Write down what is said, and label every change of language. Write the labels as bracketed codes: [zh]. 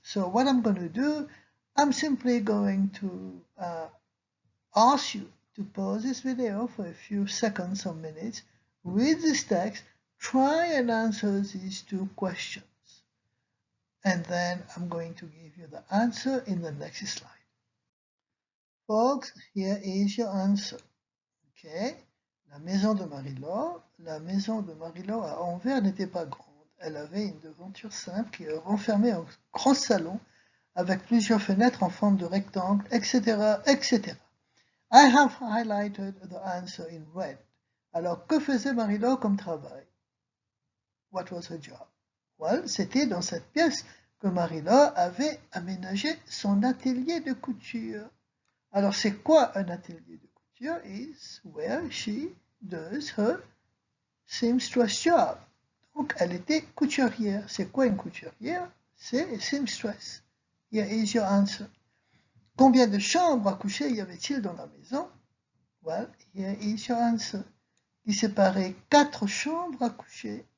[en] So what I'm going to do, I'm simply going to ask you to pause this video for a few seconds or minutes, read this text, try and answer these 2 questions. And then I'm going to give you the answer in the next slide. Folks, here is your answer. Okay? [fr] La maison de Marie-Laure. La maison de Marie-Laure à Anvers n'était pas grande. Elle avait une devanture simple qui renfermait un grand salon avec plusieurs fenêtres en forme de rectangle, etc., etc. [en] I have highlighted the answer in red. [fr] Alors, que faisait Marie-Laure comme travail? [en] What was her job? [fr] Well, c'était dans cette pièce que Marie-Laure avait aménagé son atelier de couture. Alors, c'est quoi un atelier de couture? [en] Is where she does her seamstress job. [fr] Donc, elle était couturière. C'est quoi une couturière? C'est seamstress. [en] Here is your answer. [fr] Combien de chambres à coucher y avait-il dans la maison? [en] Well, here is your answer. [fr] Il séparait 4 chambres à coucher.